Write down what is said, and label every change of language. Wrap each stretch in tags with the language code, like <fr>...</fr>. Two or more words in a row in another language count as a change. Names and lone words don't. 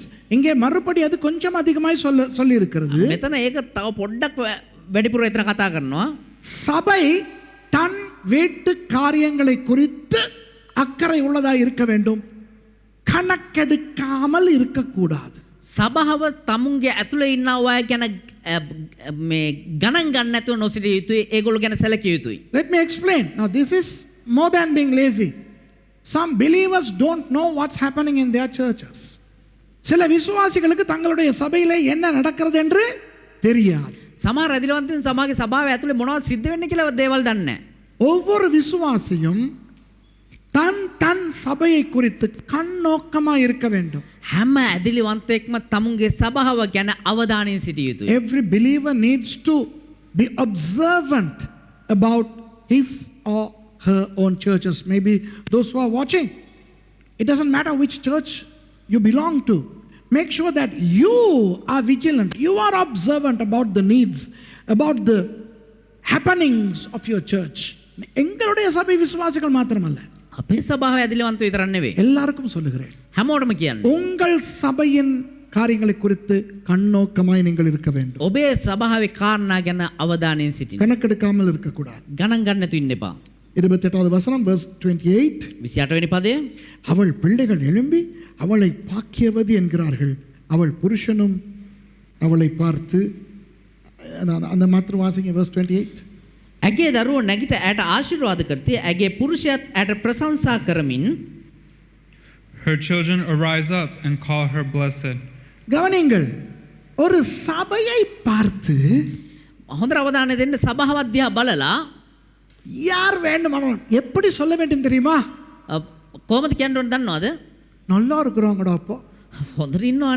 <ta>இங்கே மறுபடி அது கொஞ்சம் அதிகமாய் சொல்லி இருக்கிறது.</ta> <si>මෙතන ඒක තව පොඩ්ඩක් වැඩිපුර එතන කතා කරනවා.</si> <ta>சபை தன் வீட்டு காரியங்களை குறித்து அக்கறை உள்ளதாய் இருக்க வேண்டும். கணக்கெடுக்காமல் இருக்கக்கூடாது.</ta> <si>සභාව තමුන්ගේ ඇතුළේ ඉන්න අය ගැන මේ ගණන් ගන්න නැතුව නොසිටිය යුතුයි. ඒගොල්ලෝ ගැන සැලකිය යුතුයි.</si> <en>Let me explain. Now this is more than being lazy. Some believers don't know what's happening in their churches.</en> <ta>சில விசுவாசிகளுக்கு தங்களுடைய சபையிலே என்ன நடக்கிறது என்று தெரியாது.</ta> <si>සමහර රැදිලවන්තයන් සමාජයේ සභාවේ ඇතුළේ මොනවද සිද්ධ වෙන්නේ කියලා දේවල් දන්නේ නැහැ.</si> <ta>ஒவ்வொரு விசுவாசியும் தன் தன் சபையை குறித்து கண்ணோக்கமாக இருக்க வேண்டும்.</ta> <si>හැම ඇදිලිවන්තයෙක්ම තමුන්ගේ සභාව ගැන අවධානයෙන් සිටිය යුතුයි.</si> <en>Every believer needs to be observant about his or her own churches. Maybe those who are watching, it doesn't matter which church you belong to. Make sure that you are vigilant. You are observant about the needs, about the happenings of your church.</en> <ta>எங்களுடைய சபை விசுவாசிகள் மாத்திரமல்ல,</ta> <si>අපේ සභාවේ ඇදිලිවන්ත විතරක් නෙවෙයි.</si> <ta>எல்லாருக்கும் சொல்லுகிறேன்.</ta> <si>හැමෝටම කියන්නේ.</si> <ta>உங்கள் சபையின் காரியங்களை குறித்து கண்ணோக்கமாய் நீங்கள் இருக்க வேண்டும்.</ta> <si>ඔබේ සභාවේ කාරණා ගැන අවධානයෙන් සිටින්න.</si> <ta>கணக்கெடுக்காமல் இருக்கக்கூடாது.</ta> <si>ගණන් ගන්න නැතුව ඉන්න එපා.</si> <ta>28வது வசனம் verse 28.</ta> <si>28 වෙනි පදය.</si> <ta>அவள் பிள்ளைகள் எழும்பி அவளை பாக்கியவதி என்கிறார்கள். அவள் புருஷனும் அவளை பார்த்து அந்த மாத்திரம் வாசிங்க verse 28.</ta> <si>ඇගේ දරුවෝ නැගිට ඇයට ආශිර්වාද කරති. ඇගේ පුරුෂයාත් ඇයට ප්‍රශංසා කරමින්</si> <en>Her children arise up and call her blessed.</en> <ta>கவனிங்கள், ஒரு சபையை பார்த்து</ta> <si>හොඳ අවධානය දෙන්න. සභාවත් දිහා බලලා</si> <ta>யார் வேண்டுமானாலும் எப்படி சொல்ல வேண்டும் தெரியுமா?</ta> <si>කොහොමද කියන්න ඕන දන්නවද?</si> <ta>நல்லா இருக்கிறவங்கடா அப்போ.</ta> <si>හොඳට ඉන්නවානේ.</si>